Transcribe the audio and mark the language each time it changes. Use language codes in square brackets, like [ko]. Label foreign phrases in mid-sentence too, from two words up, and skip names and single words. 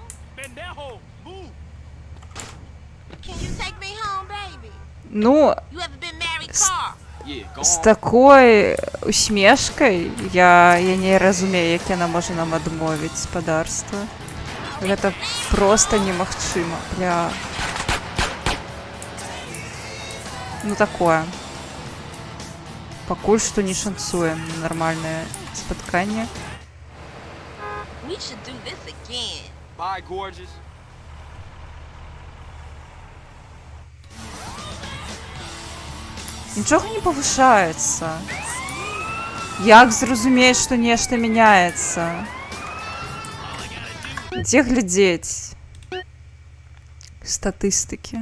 [en] Pendejo, move. Can you take me home, baby? [be] Ну, [en] You ever been married, Carl? Yeah, go з on. [be] такой усмешкай я не разумею, як яна можа нам адмовіць спадарства. Гэта просто немагчыма. Бля. Ну такое. Пакуль што не шанцуе на нармальнае спатканне. [en] We should do this again. Bye, gorgeous. [be] Нічога не павышаецца. Як зразумець, што нешта мяняецца? Дзе глядзець? Статыстыкі.